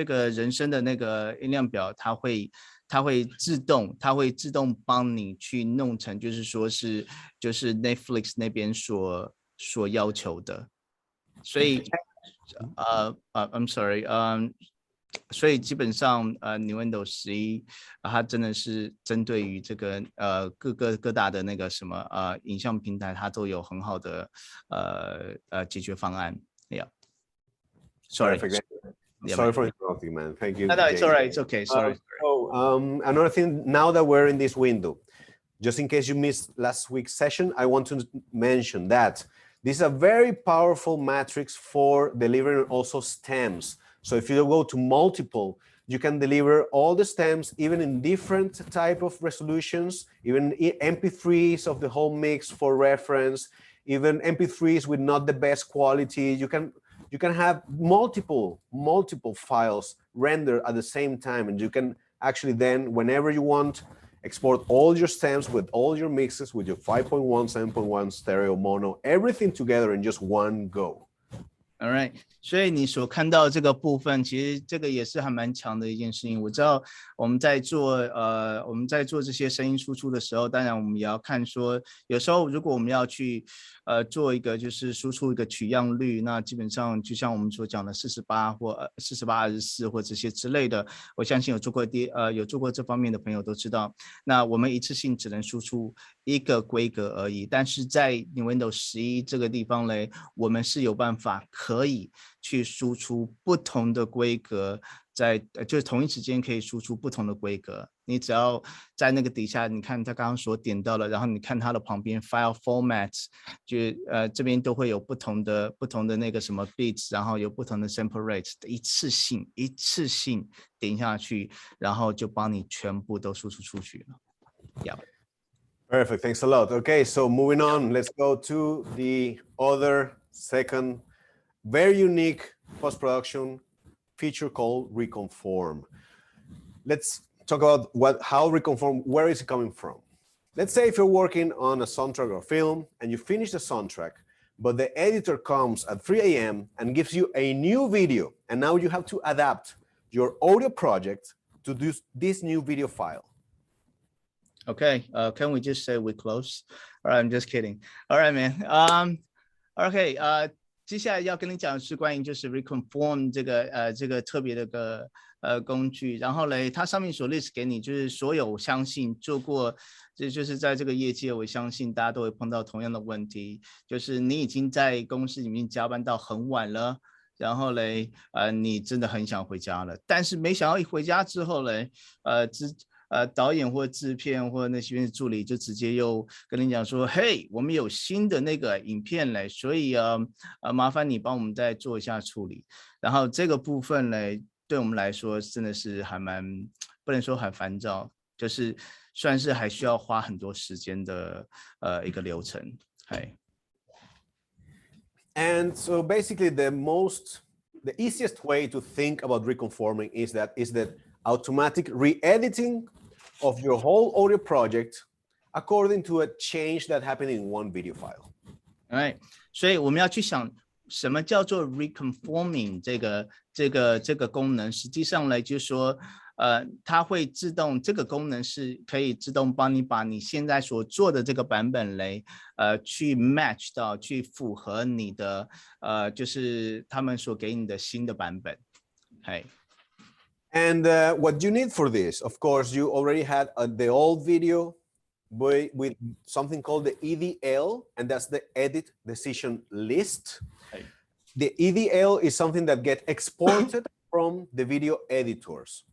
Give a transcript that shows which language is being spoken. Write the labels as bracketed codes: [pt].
[zh] 人声的那个音量表，它会自动帮你去弄成，就是说就是 Netflix 那边所要求的，所以 [en] I'm sorry， [zh] 所以基本上Nuendo 11它真的是针对于这个各大的那个什么影像平台，它都有很好的解决方案。 [en] Yeah. Sorry for interrupting, man. Thank you. No, it's all right. It's okay. Sorry. Another thing, now that we're in this window, just in case you missed last week's session, I want to mention that this is a very powerful matrix for delivering also stems. So if you go to multiple, you can deliver all the stems, even in different type of resolutions, even MP3s of the whole mix for reference, even MP3s with not the best quality. You can have multiple files rendered at the same time, and you can actually then, whenever you want, export all your stems with all your mixes with your 5.1, 7.1 stereo, mono, everything together in just one go. [zh] All right， 所以你所看到这个部分，其实这个也是还蛮强的一件事情。我知道我们在做这些声音输出的时候，当然我们也要看说，有时候如果我们要去做一个就是输出一个取样率，那基本上就像我们所讲的48或4824或这些之类的，我相信有做过这方面的朋友都知道，那我们一次性只能输出一个规格而已。但是在 Nuendo 11这个地方嘞，我们是有办法可以去输出不同的规格，就是同一时间可以输出不同的规格。你只要在那个底下，你看他刚刚所点到了，然后你看它的旁边 file formats， 就这边都会有不同的那个什么 bits， 然后有不同的 sample rates， 一次性点下去，然后就帮你全部都输出出去了。 [en] Yeah. Perfect. Thanks a lot. Okay, so moving on, let's go to the other second very unique post-production feature called Reconform. Let's talk about how Reconform, where is it coming from? Let's say if you're working on a soundtrack or film and you finish the soundtrack, but the editor comes at 3 a.m. and gives you a new video, and now you have to adapt your audio project to this new video file. Okay, can we just say we're close? All right, I'm just kidding. All right, man. [zh] Okay, 接下来要跟你讲的是关于就是 Reconform 这个特别的工具，然后嘞，它上面所 list 给你就是所有，我相信做过，就是在这个业界，我相信大家都会碰到同样的问题，就是你已经在公司里面加班到很晚了，然后嘞，你真的很想回家了，但是没想到一回家之后嘞，导演或制片或那些助理就直接又跟你讲说，嘿，我们有新的那个影片嘞，所以麻烦你帮我们再做一下处理。然后这个部分嘞，对我们来说真的是还蛮不能说很烦躁，就是算是还需要花很多时间的一个流程。 [en] And so basically the easiest way to think about reconforming is that automatic re-editing of your whole audio project according to a change that happened in one video file. [zh] Alright, 所以我们要去想什么叫做 reconforming 这个功能，实际上呢，就是说它会自动，这个功能是可以自动帮你把你现在所做的这个版本嘞，去 match 到，去符合你的就是他们所给你的新的版本。 [en] And what you need for this, of course, you already had the old video with something called the EDL, and that's the Edit Decision List. The EDL is something that gets exported from the video editors.